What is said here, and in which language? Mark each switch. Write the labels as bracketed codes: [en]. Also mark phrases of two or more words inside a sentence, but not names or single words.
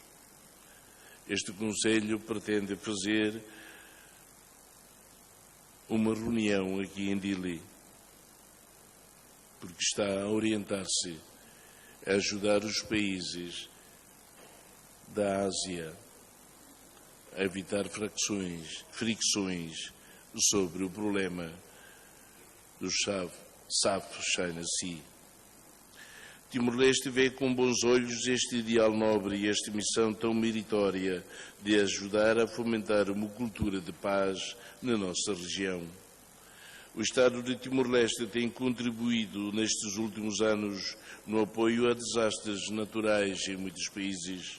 [pt] Este Conselho pretende fazer uma reunião aqui em Dili, porque está a orientar-se a ajudar os países da Ásia a evitar fricções sobre o problema do [en] South China Sea. [pt] Timor-Leste vê com bons olhos este ideal nobre e esta missão tão meritória de ajudar a fomentar uma cultura de paz na nossa região. O Estado de Timor-Leste tem contribuído nestes últimos anos no apoio a desastres naturais em muitos países.